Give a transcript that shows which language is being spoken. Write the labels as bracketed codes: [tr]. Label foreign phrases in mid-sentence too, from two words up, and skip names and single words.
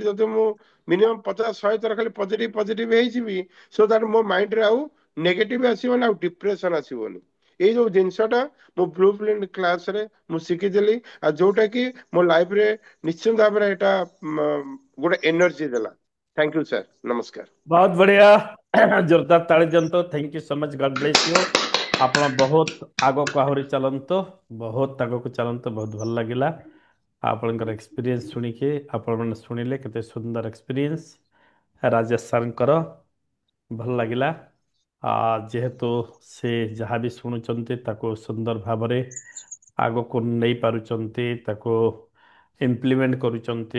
[or] ଯଦି ମୁଁ ମିନିମମ୍ 50-100 ଥର ଖାଲି ପଜିଟିଭ ପଜିଟିଭ ହେଇଯିବି, [en] so that [or] ମୋ ମାଇଣ୍ଡରେ ଆଉ ନେଗେଟିଭ ଆସିବନି, ଆଉ ଡିପ୍ରେସନ ଆସିବନି। ଏଇ ଯୋଉ ଜିନିଷଟା ମୁଁ [en] blue print class [or] ମୁଁ ଶିଖିଥିଲି, ଆଉ ଯୋଉଟା କି ମୋ ଲାଇଫରେ ନିଶ୍ଚିନ୍ତ ଭାବରେ ଏଇଟା ଗୋଟେ ଏନର୍ଜି ଦେଲା। [en] thank you sir, [or] ନମସ୍କାର। [hi] बहुत बढ़िया। [or] ଜୋରଦାର ତାଳି ଦିଅନ୍ତୁ। [en] thank you so much, god bless you. [or] ଆପଣ ବହୁତ ଆଗକୁ ଆହୁରି ଚାଲନ୍ତୁ, ବହୁତ ଆଗକୁ ଚାଲନ୍ତୁ। ବହୁତ ଭଲ ଲାଗିଲା ଆପଣଙ୍କର ଏକ୍ସପିରିଏନ୍ସ ଶୁଣିକି। ଆପଣମାନେ ଶୁଣିଲେ କେତେ ସୁନ୍ଦର ଏକ୍ସପିରିଏନ୍ସ ରାଜେଶ ସାର୍ଙ୍କର, ଭଲ ଲାଗିଲା। ଯେହେତୁ ସେ ଯାହା ବି ଶୁଣୁଛନ୍ତି ତାକୁ ସୁନ୍ଦର ଭାବରେ ଆଗକୁ ନେଇ ପାରୁଛନ୍ତି, ତାକୁ ଇମ୍ପ୍ଲିମେଣ୍ଟ କରୁଛନ୍ତି।